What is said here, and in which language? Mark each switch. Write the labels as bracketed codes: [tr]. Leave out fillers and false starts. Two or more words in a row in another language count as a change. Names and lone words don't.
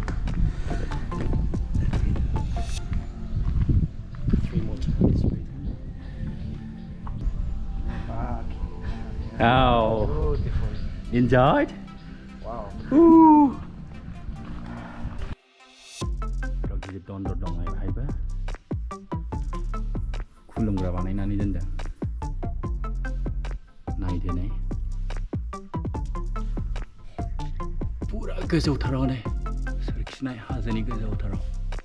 [en] And breathe out. 3 more times. Breathe in. Oh, Beautiful. enjoyed? Wow. Ooh. [brx] 여기 दन्दर दं बेहायबो खुलुमग्रा बानायनानै दोनदों नायदो नै पुरा गोजौथाराव नै सोरखिनाय हाजोनि गोजौथाराव